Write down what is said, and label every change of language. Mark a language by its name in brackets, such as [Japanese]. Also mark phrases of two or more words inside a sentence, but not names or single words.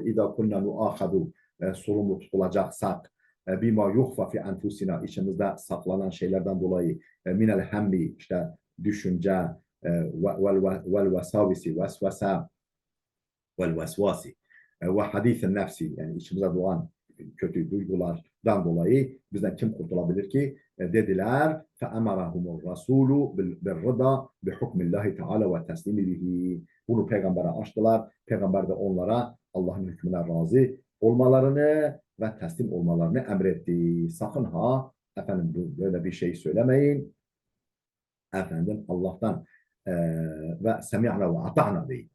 [Arabic] إذا كنا نؤاخذ, [Turkish] sorumlu tutulacaksak, [Arabic] بما يخفى في أنفسنا, [Turkish] içimizde saklanan şeylerden dolayı, [Arabic] من الهم, [Turkish] işte düşünce, [Arabic] والوساوس, [Turkish] vesvesa, [Arabic] والوسواس, [Turkish] ve hadis-i nefsi, yani içimize doğan kötü duygulardan dolayı bizden kim kurtulabilir ki? Dediler, [Arabic] فَاَمَرَهُمُ الرَّسُولُ بِالرِّضَى بِحُكْمِ اللّٰهِ تَعَالَى وَتَسْلِمِ بِهِ. [Turkish] Bunu peygambere açtılar. Peygamber de onlara Allah'ın hükmüne razı olmalarını ve teslim olmalarını emretti. Sakın ha efendim böyle bir şey söylemeyin. Efendim Allah'tan ve [Arabic] سمعنا وأطعنا [Turkish] deyin.